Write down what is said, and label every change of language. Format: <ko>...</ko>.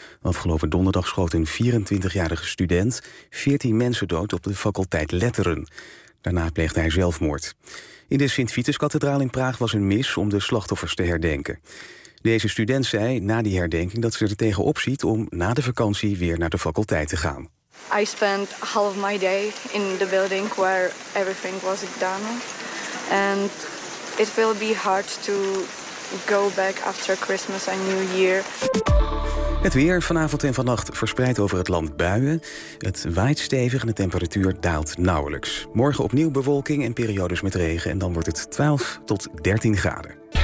<nl>Afgelopen donderdag schoot een 24-jarige student 14 mensen dood op de faculteit Letteren. Daarna pleegde hij zelfmoord. In de Sint-Vitus-kathedraal in Praag was een mis om de slachtoffers te herdenken. Deze student zei na die herdenking dat ze er tegenop ziet om na de vakantie weer naar de faculteit te gaan.</nl> <en>I spent half my day in the building where everything was done. And it will be hard to go back after Christmas and New Year.</en> <nl>Het weer vanavond en vannacht verspreidt over het land buien. Het waait stevig en de temperatuur daalt nauwelijks. Morgen opnieuw bewolking en periodes met regen en dan wordt het 12 tot 13 graden.</nl>